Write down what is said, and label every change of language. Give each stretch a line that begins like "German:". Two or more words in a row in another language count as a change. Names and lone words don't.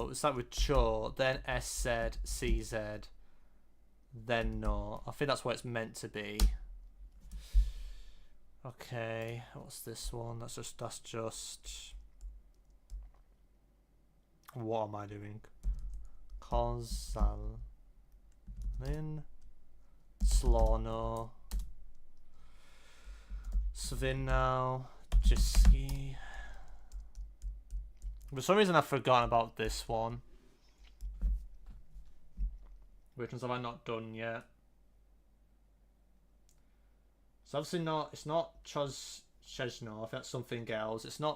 English: It was that with Cho. Then SZ, CZ. Then no. I think that's what it's meant to be. Okay. What's this one? That's just. What am I doing? Kozalin. Slorno. Svinnow. Jiski. For some reason I've forgotten about this one. Which ones have I not done yet? It's obviously not. It's not Chesno. I think that's something else. It's not.